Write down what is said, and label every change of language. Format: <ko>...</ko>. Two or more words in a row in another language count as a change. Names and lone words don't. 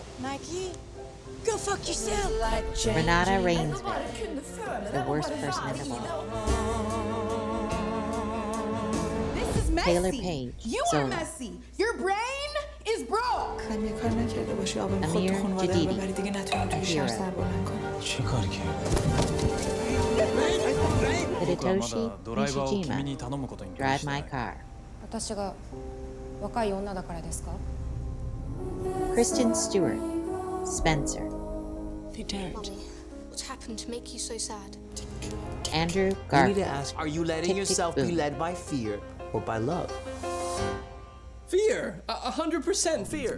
<en>Nike, go fuck yourself. Renata Rainsbury, the worst person in the world. This is messy. Taylor Page, You are Zola. messy. Your brain is broke. Amir Jadidi, A Hero.</en> <fa>چه کاری کرد؟</fa> <en>Hidetoshi</en> <ja>ドライバーを君に</ja> <en>Mishijima,</en> <ja>頼むことに</ja> <en>Drive My Car.</en> <ja>私が若い女だからですか？</ja> <en>Kristen Stewart, Spencer. They don't. What's happened to make you so sad? Andrew You need Garfield. to ask, are you letting Tick, tick, yourself be boom. led by fear or by love? Fear. 100% fear.</en>